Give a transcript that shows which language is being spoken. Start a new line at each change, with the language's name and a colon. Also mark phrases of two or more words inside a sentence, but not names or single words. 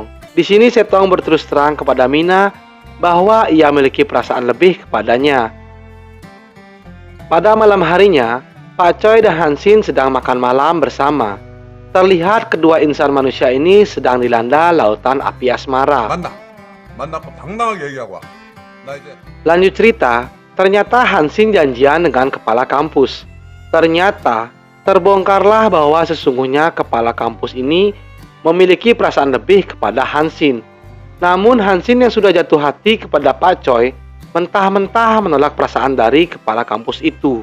Indonesian: Di sini Setong berterus terang kepada Mina bahwa ia memiliki perasaan lebih kepadanya. Pada malam harinya, Pak Choi dan Hansin sedang makan malam bersama. Terlihat kedua insan manusia ini sedang dilanda lautan api asmara.
Korean: 만나고 당당하게 얘기하고 와. 나 이제
Indonesian: Lanjut cerita, ternyata Hansin janjian dengan kepala kampus. Ternyata, terbongkarlah bahwa sesungguhnya kepala kampus ini memiliki perasaan lebih kepada Hansin. Namun Hansin yang sudah jatuh hati kepada Pak Choi, mentah-mentah menolak perasaan dari kepala kampus itu.